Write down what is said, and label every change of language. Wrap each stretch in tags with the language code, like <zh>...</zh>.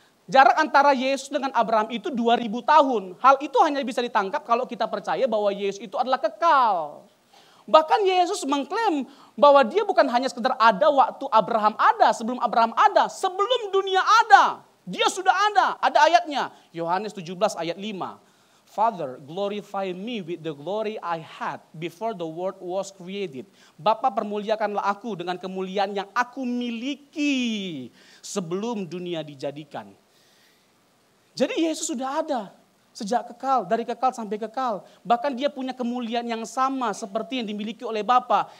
<id>Jarak antara Yesus dengan Abraham itu 2000 tahun. Hal itu hanya bisa ditangkap kalau kita percaya bahwa Yesus itu adalah kekal. Bahkan Yesus mengklaim bahwa dia bukan hanya sekedar ada waktu Abraham ada, sebelum Abraham ada, sebelum dunia ada. Dia sudah ada. Ada ayatnya. Yohanes 17 ayat 5.</id> <en>Father, glorify me with the glory I had before the world was created.</en> <id>Bapa, permuliakanlah aku dengan kemuliaan yang aku miliki sebelum dunia dijadikan. Jadi Yesus sudah ada sejak kekal, dari kekal sampai kekal. Bahkan dia punya kemuliaan yang sama seperti yang dimiliki oleh Bapa.</id>